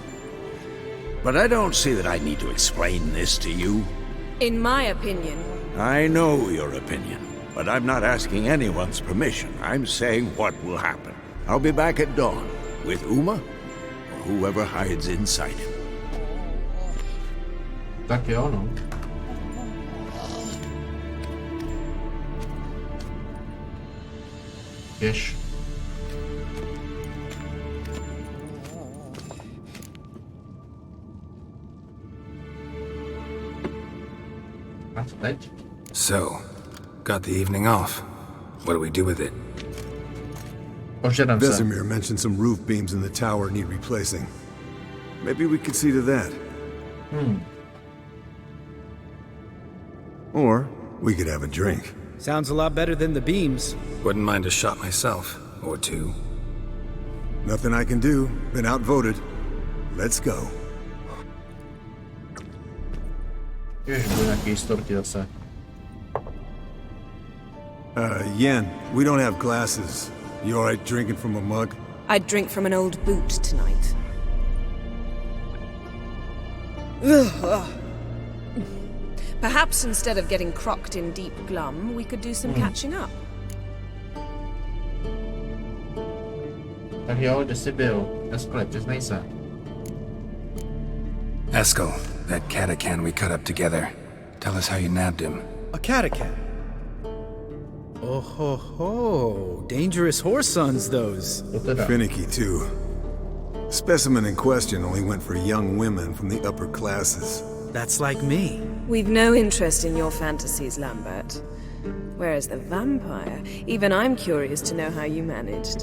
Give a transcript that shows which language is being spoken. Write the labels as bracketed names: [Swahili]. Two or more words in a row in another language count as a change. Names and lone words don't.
[English] But I don't see that I need to explain this to you. In my opinion... I know your opinion, but I'm not asking anyone's permission. I'm saying what will happen. I'll be back at dawn, with Uma, or whoever hides inside him. [Czech] Tak jo, no. Běž. A co teď? [English] So, got the evening off. What do we do with it? [Czech] Požádám se. [English] Vesemir mentioned some roof beams in the tower need replacing. Maybe we could see to that. Or we could have a drink. Sounds a lot better than the beams. Wouldn't mind a shot myself, or two. Nothing I can do. Been outvoted. Let's go. [Czech] Jež byl nějaký storky zase. [English] Yen, we don't have glasses. You alright drinking from a mug? I'd drink from an old boot tonight. Perhaps instead of getting crocked in deep glum, we could do some catching up. [Czech] Tak jo, kde jsi byl? Eskle, přiznej se. Eskel, [English] that catacan we cut up together. Tell us how you nabbed him. A catacan? Oh ho ho, dangerous horse sons those. Finicky too. Specimen in question only went for young women from the upper classes. That's like me. We've no interest in your fantasies, Lambert. Whereas the vampire, even I'm curious to know how you managed.